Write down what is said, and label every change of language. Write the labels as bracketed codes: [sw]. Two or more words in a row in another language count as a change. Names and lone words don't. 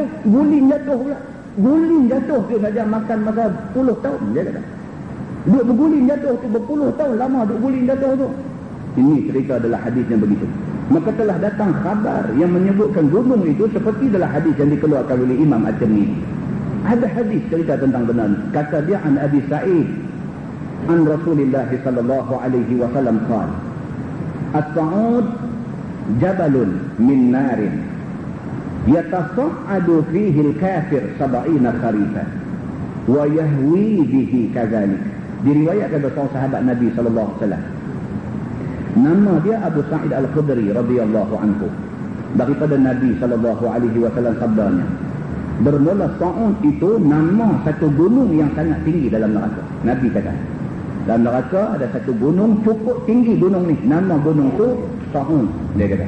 [ms] Guling jatuh pula. Guling jatuh tu saja makan masa puluh tahun. Dia kata. Duk berguling jatuh tu berpuluh tahun lama duk guling jatuh tu. Ini cerita adalah hadisnya begitu. Maka telah datang khabar yang menyebutkan gunung itu seperti adalah hadis yang dikeluarkan oleh Imam At-Tirmidzi. Ada hadis cerita tentang benar. Kata dia [ar] عن أبي سعيد عن رسول الله صلى الله عليه وسلم قال الصعود جبل من نار يتصعد فيه الكافر 70 خريفا ويهوي به كذلك. [ms] Diriwayatkan oleh seorang sahabat Nabi [ar] صلى الله عليه وسلم, [ms] nama dia Abu Sa'id Al-Khudri [ar] رضي الله عنه, [ms] daripada Nabi [ar] صلى الله عليه وسلم [ms] sabdanya, bermula Sa'ud itu nama satu gunung yang sangat tinggi dalam neraka. Nabi kata dalam neraka ada satu gunung cukup tinggi, gunung ni nama gunung tu Sa'ud, dia kata.